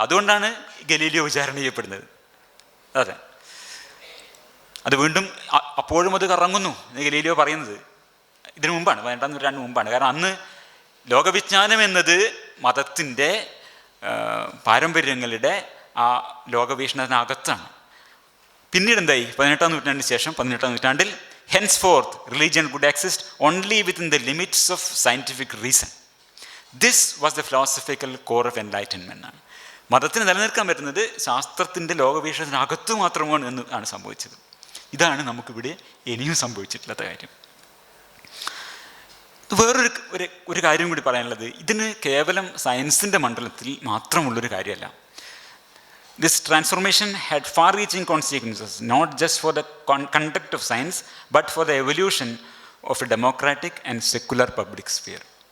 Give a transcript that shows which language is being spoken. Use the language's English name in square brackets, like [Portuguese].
[Malayalam] അതുകൊണ്ടാണ് ഗലീലിയോ വിചാരണ ചെയ്യപ്പെടുന്നത്. അതെ, അത് വീണ്ടും അപ്പോഴും അത് കറങ്ങുന്നു എന്ന് ഗലീലിയോ പറയുന്നത് ഇതിനു മുമ്പാണ്, 18-ാം നൂറ്റാണ്ടിന് മുമ്പാണ്. കാരണം അന്ന് ലോകവിജ്ഞാനം എന്നത് മതത്തിൻ്റെ പാരമ്പര്യങ്ങളുടെ ആ ലോകവീക്ഷണത്തിനകത്താണ്. പിന്നീട് എന്തായി? 18-ാം നൂറ്റാണ്ടിന് ശേഷം 18-ാം നൂറ്റാണ്ടിൽ [English] henceforth religion could exist only within the limits of scientific reason. This was the philosophical core of enlightenment. [Malayalam] മതത്തിന് നിലനിൽക്കാൻ പറ്റുന്നത് ശാസ്ത്രത്തിൻ്റെ ലോകവീക്ഷണത്തിനകത്ത് മാത്രമാണ് എന്നാണ് സംഭവിച്ചത്. ഇതാണ് നമുക്കിവിടെ ഇനിയും സംഭവിച്ചിട്ടുള്ള കാര്യം. വേറൊരു കാര്യം കൂടി പറയാനുള്ളത്, ഇതിന് കേവലം സയൻസിൻ്റെ മണ്ഡലത്തിൽ മാത്രമുള്ളൊരു കാര്യമല്ല. [English] This transformation had far-reaching consequences, not just for the conduct of science, but for the evolution of a democratic and secular public sphere.